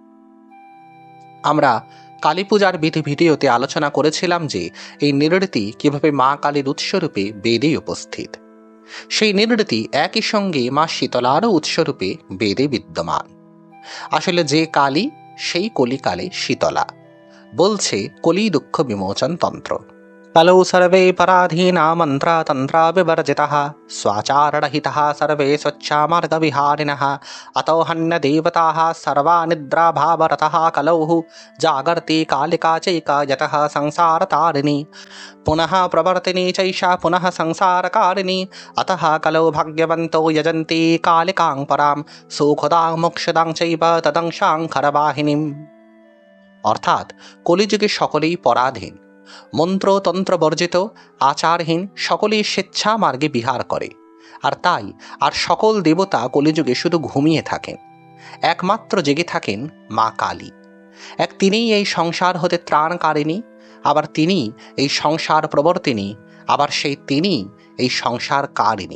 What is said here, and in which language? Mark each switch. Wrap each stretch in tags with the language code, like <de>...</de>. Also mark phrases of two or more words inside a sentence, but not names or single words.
<bn>আমরা কালী পূজার বিধি ভিডিওতে আলোচনা করেছিলাম যে এই নিরৃতি কিভাবে মা কালীর উৎসরূপে বেদে উপস্থিত। সেই নিরৃতি একই সঙ্গে মা শীতলারও উৎসরূপে বেদে বিদ্যমান। আসলে যে কালী সেই কলিকালে শীতলা, বলছে কলি দুঃখ বিমোচন তন্ত্র।</bn> <sa>कलौ सर्वे पराधीना मंत्रा तंत्रा विवर्जिताः स्वाचाररहिताः सर्वे स्वच्छामार्गविहारिणः अतो हन्यदेवताः सर्वा निद्राभावरतः कलौ जागर्ति कालिका चैका यतः संसारतारिणी पुनः प्रवर्तिनी चैषा पुनः संसारकारिणी अतः कलौ भाग्यवन्तो यजन्ति कालिकां परां सुखदां मोक्षदां चैव तदंशां खरवाहिनीम्।</sa> <bn>অর্থাৎ কলিযুগে সকলেই পরাধীন, মন্ত্রতন্ত্র বর্জিত, আচারহীন, সকলেই স্বেচ্ছা মার্গে বিহার করে। আর তাই আর সকল দেবতা কলিযুগে শুধু ঘুমিয়ে থাকেন, একমাত্র জেগে থাকেন মা কালী। এক তিনিই এই সংসার হতে ত্রাণকারিণী, আবার তিনি এই সংসার প্রবর্তিনী, আবার সেই তিনি এই সংসার কারিণী।</bn>